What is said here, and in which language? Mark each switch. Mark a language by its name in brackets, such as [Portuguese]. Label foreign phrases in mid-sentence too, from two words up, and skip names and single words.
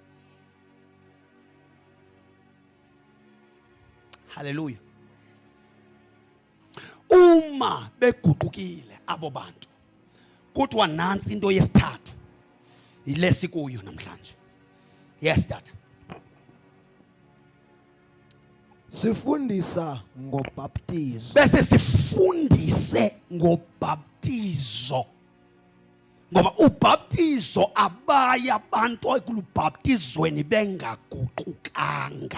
[Zulu] Hallelujah. Uma beguqukile abo bantu, kuthiwa nansi into yesithathu ilesikuyo namhlanje. [English] Yes dad. [Zulu] Sifundisa ngobaptizo. Bese sifundise ngobaptizo. Ngoba ubaptizo abaya abantu ekulubaptizweni bengaguqukanga.